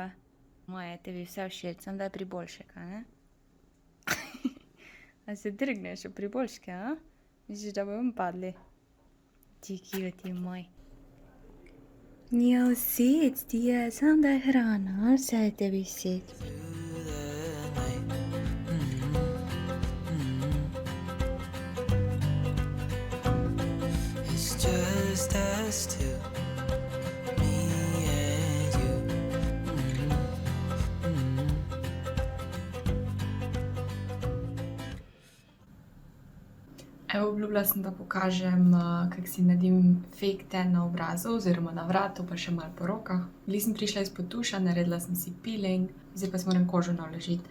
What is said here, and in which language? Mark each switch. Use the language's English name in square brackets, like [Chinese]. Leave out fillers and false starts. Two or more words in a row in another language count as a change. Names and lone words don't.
[Slovenian] Moje, tebi vse všeč, samo daj priboljšek, a ne? A se drgneš v priboljške, a? Misliš, da bojo padli? Ti cute moj. Ja, všeč ti je, samo daj hrana, vse je tebi všeč. [English] It's just us two, me and you. [Slovenian] Evo, obljubila sem, da pokažem, kako si naredim [English] fake tan [Slovenian] na obrazu oziroma na vratu, pa še malo po rokah. Glih sem prišla izpod tuša, naredila sem si peeling, zdaj pa si moram kožo navlažiti.